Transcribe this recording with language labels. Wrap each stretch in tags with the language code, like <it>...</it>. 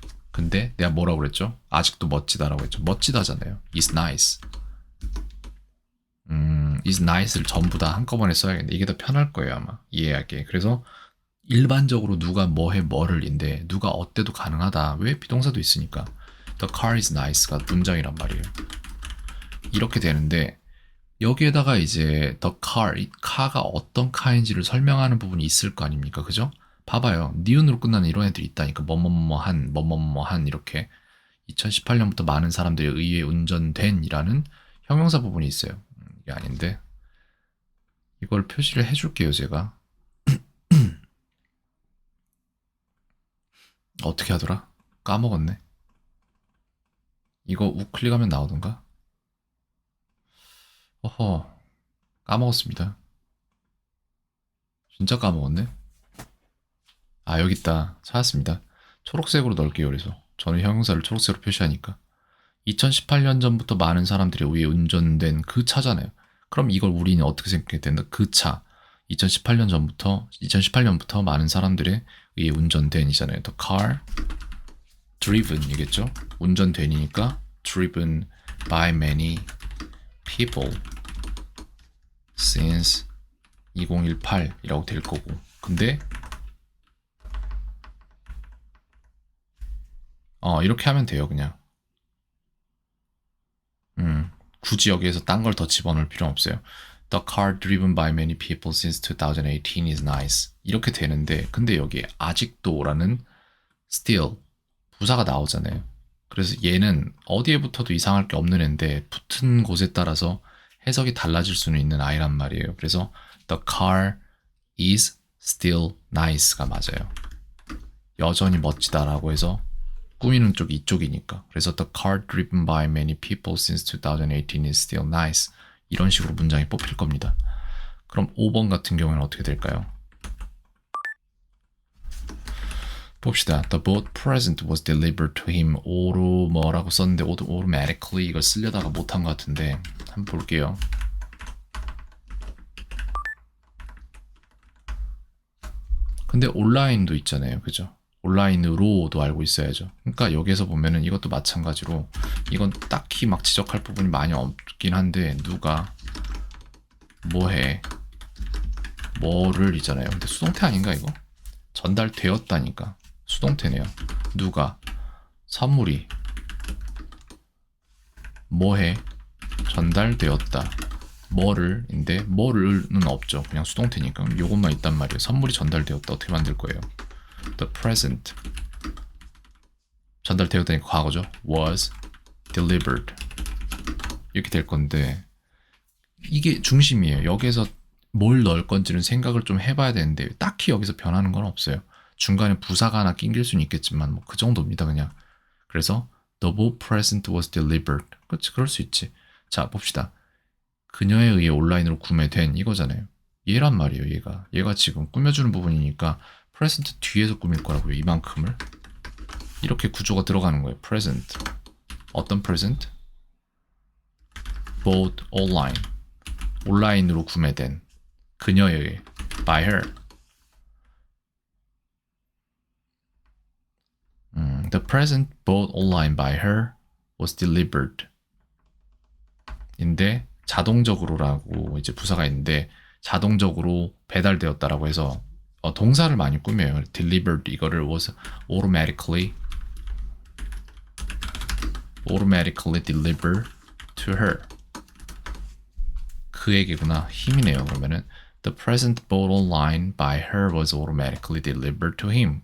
<ko>근데 내가 뭐라고 그랬죠? 아직도 멋지다라고 했죠. 멋지다잖아요.</ko> <en>It's nice.</en> <ko>is nice를 전부 다 한꺼번에 써야겠네. 이게 더 편할 거예요 아마 이해하기에. 그래서 일반적으로 누가 뭐해 뭐를인데 누가 어때도 가능하다. 왜? 비동사도 있으니까.</ko> <en>The car is nice가</en> <ko>문장이란 말이에요. 이렇게 되는데 여기에다가 이제 the car, 이 car가 어떤 카인지를 설명하는 부분이 있을 거 아닙니까? 그죠? 봐봐요. 니은으로 끝나는 이런 애들이 있다니까. 뭐뭐뭐한 이렇게 2018년부터 많은 사람들에 의해 운전된이라는 형용사 부분이 있어요. 이게 아닌데 이걸 표시를 해줄게요 제가. 어떻게 하더라? 까먹었네. 이거 우클릭하면 나오던가? 어허 까먹었습니다. 진짜 까먹었네. 아 여기 있다. 찾았습니다. 초록색으로 넣을게요. 그래서 저는 형용사를 초록색으로 표시하니까 2018년 전부터 많은 사람들에 의해 운전된 그 차잖아요. 그럼 이걸 우리는 어떻게 생각해야 된다? 그 차. 2018년부터 많은 사람들에 의해 운전된이잖아요.</ko> <en>The car driven</en> <ko>이겠죠? 운전된이니까</ko> <en>driven by many people since 2018이라고</en> <ko>될 거고. 근데 이렇게 하면 돼요, 그냥. 굳이 여기에서 딴 걸 더 집어넣을 필요는 없어요.</ko> <en>The car driven by many people since 2018 is nice.</en> <ko>이렇게 되는데, 근데 여기에 아직도라는 still 부사가 나오잖아요. 그래서 얘는 어디에 붙어도 이상할 게 없는 애인데 붙은 곳에 따라서 해석이 달라질 수는 있는 아이란 말이에요. 그래서</ko> <en>the car is still nice가</en> <ko>맞아요. 여전히 멋지다라고 해서 꾸미는 쪽이 이쪽이니까. 그래서</ko> <en>the car driven by many people since 2018 is still nice.</en> <ko>이런 식으로 문장이 뽑힐 겁니다. 그럼 5번 같은 경우에는 어떻게 될까요? 봅시다.</ko> <en>The boat present was delivered to him.</en> <ko>오로 뭐라고 썼는데 automatically 이걸 쓰려다가 못한 것 같은데 한번 볼게요. 근데 온라인도 있잖아요. 그죠? 온라인으로도 알고 있어야죠. 그러니까 여기에서 보면은 이것도 마찬가지로 이건 딱히 막 지적할 부분이 많이 없긴 한데 누가 뭐해 뭐를 있잖아요. 근데 수동태 아닌가 이거? 전달되었다니까. 수동태네요. 누가 선물이 뭐해 전달되었다. 뭐를인데 뭐를는 없죠. 그냥 수동태니까 요것만 있단 말이에요. 선물이 전달되었다. 어떻게 만들 거예요?</ko> <en>The present</en> <ko>전달되었다니까 과거죠.</ko> <en>Was delivered</en> <ko>이렇게 될 건데 이게 중심이에요. 여기에서 뭘 넣을 건지는 생각을 좀 해봐야 되는데 딱히 여기서 변하는 건 없어요. 중간에 부사가 하나 낑길 수는 있겠지만 뭐 그 정도입니다 그냥. 그래서</ko> <en>the boat present was delivered.</en> <ko>그렇지 그럴 수 있지. 자 봅시다. 그녀에 의해 온라인으로 구매된 이거잖아요. 얘란 말이에요. 얘가 지금 꾸며주는 부분이니까 present 뒤에서 꾸밀 거라고요. 이만큼을 이렇게 구조가 들어가는 거예요. present 어떤 present?</ko> <en>bought online</en> <ko>온라인으로 구매된 그녀에 의해</ko> <en>by her. The present bought online by her was delivered.</en> <ko>인데 자동적으로라고 이제 부사가 있는데 자동적으로 배달되었다라고 해서 동사를 많이 꾸며요.</ko> <en>delivered</en> <ko>이거를</ko> <en>was automatically delivered to her.</en> <ko>그에게구나. 힘이네요. 그러면은</ko> <en>the present bought online by her was automatically delivered to him.</en>